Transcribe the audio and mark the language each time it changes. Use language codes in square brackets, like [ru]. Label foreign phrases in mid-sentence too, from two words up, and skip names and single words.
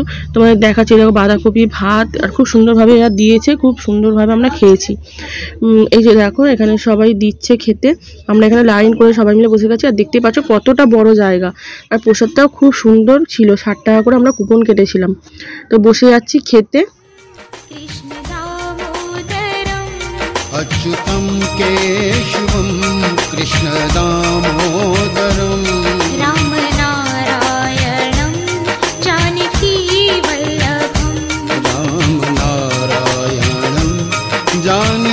[bn] তোমাদের দেখাচ্ছি, দেখো বাঁধাকপি ভাত আর খুব সুন্দরভাবে এরা দিয়েছে, খুব সুন্দরভাবে আমরা খেয়েছি। এই যে দেখো এখানে সবাই দিচ্ছে খেতে, আমরা এখানে লাইন করে সবাই মিলে বসে গেছি। আর দেখতে পাচ্ছ কতটা বড় জায়গা, আর প্রসাদটাও খুব সুন্দর ছিল, 60 টাকা করে আমরা কুপন কেটেছিলাম। তো বসে যাচ্ছি খেতে। [sa] अच्युतं केशवं कृष्ण दामोदरं राम नारायणं जानकी वल्लभं राम नारायणं